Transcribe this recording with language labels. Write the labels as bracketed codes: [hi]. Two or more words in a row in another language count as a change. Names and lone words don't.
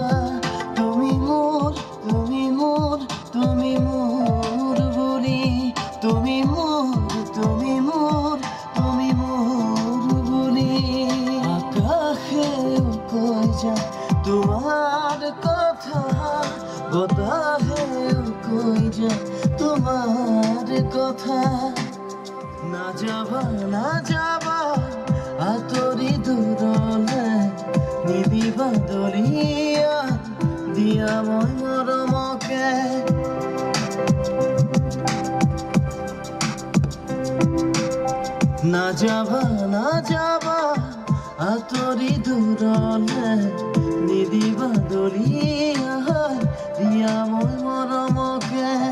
[bn] তুমি মোর, তুমি মোর, তুমি মোর বলি, তুমি মোর, তুমি মোর, তুমি মোর বলি। আকাশেও কই যায় তোমার কথা, বাতাসেও কই যায় তোমার কথা। [as] না যাবা, না যাবা আতরি দূৰলে, নিদিবা দলিয়া দিয়া মই মৰমকে। না যাবা, না যাবা আতরি দূৰলে, নিদিবা দলিয়া দিয়া মই মৰমকে।